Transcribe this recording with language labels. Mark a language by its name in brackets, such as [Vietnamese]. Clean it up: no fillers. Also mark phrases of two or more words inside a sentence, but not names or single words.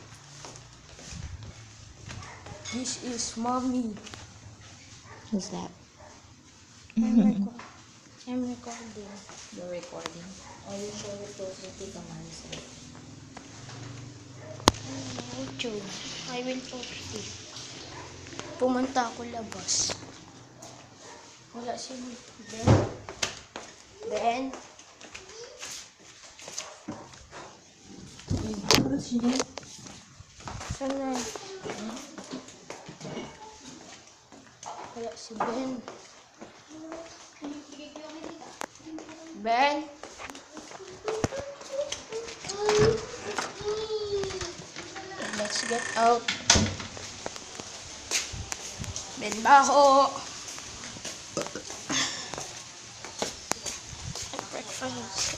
[English] This is mommy. Who's that? I'm recording. You're recording. Or you show it to Tita Maricel. YouTube. I will post it. [Filipino] Pumunta ako labas. Wala si Ben. Ben? Sana. Wala si Ben. Ben? [English] Let's get out. [Filipino] Ben baho. [English] Breakfast.